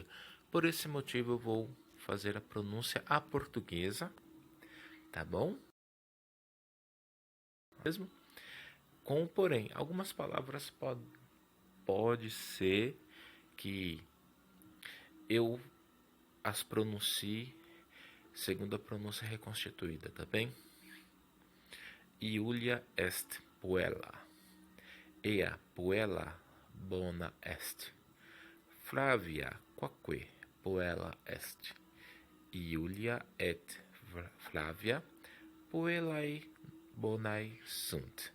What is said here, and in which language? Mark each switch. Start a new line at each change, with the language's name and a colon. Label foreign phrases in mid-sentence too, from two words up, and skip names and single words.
Portuguese: Por esse motivo eu vou fazer a pronúncia à portuguesa, tá bom? Mesmo? Com porém, algumas palavras pode ser que eu as pronuncie segundo a pronúncia reconstituída, tá bem?
Latin: Iulia est puella. Ea puella bona est. Flavia quaque puella est. Iulia et Flavia puellae bonae sunt.